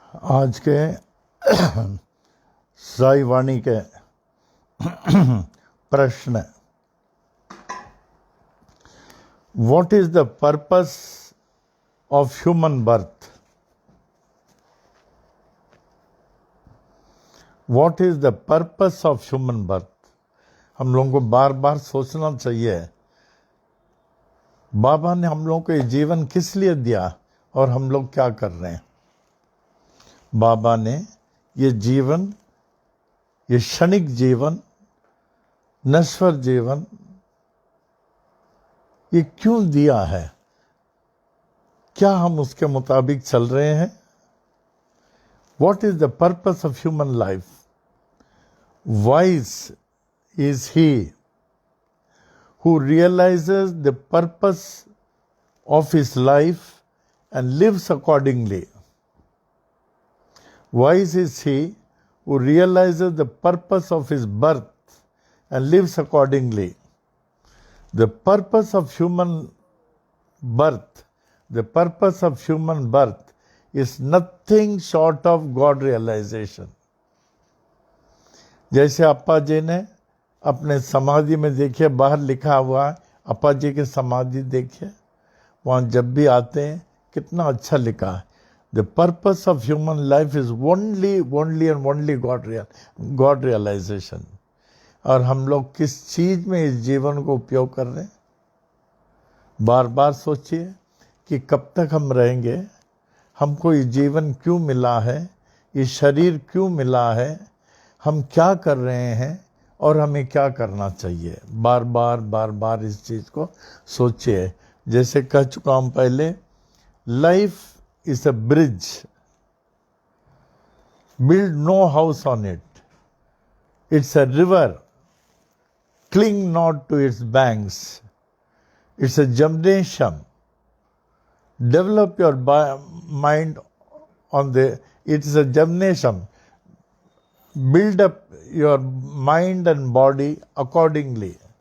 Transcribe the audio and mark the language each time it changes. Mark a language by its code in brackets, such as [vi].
[hi] आज के साई वाणी के प्रश्न, [en] What is the purpose of human birth? What is the purpose of human birth? [hi] हम लोगों को बार बार सोचना चाहिए, बाबा ने हम लोगों को ये जीवन किस लिए दिया और हम लोग क्या कर रहे हैं। बाबा ने ये जीवन, ये क्षणिक जीवन, नश्वर जीवन, ये क्यों दिया है? क्या हम उसके मुताबिक चल रहे हैं? [en] What is the purpose of human life? Wise is he who realizes the purpose of his life and lives accordingly. Wise is he who realizes the purpose of his birth and lives accordingly. The purpose of human birth, the purpose of human birth is nothing short of God realization. [hi] जैसे अप्पा जी ने अपने समाधि में देखिए, बाहर लिखा हुआ है, अप्पा जी की समाधि देखिए, वहाँ जब भी आते हैं कितना अच्छा लिखा है, [en] The purpose of human life is only and only God realisation. [hi] और हम लोग किस चीज में इस जीवन को उपयोग कर रहे हैं? बार बार सोचिए कि कब तक हम रहेंगे, हमको ये जीवन क्यों मिला है, ये शरीर क्यों मिला है, हम क्या कर रहे हैं और हमें क्या करना चाहिए। बार बार इस चीज को सोचिए। जैसे कह चुका हूं पहले, [en] Life is a bridge, build no house on it, it's a river, cling not to its banks, it's a gymnasium. Develop your mind on it is a gymnasium. Build up your mind and body accordingly.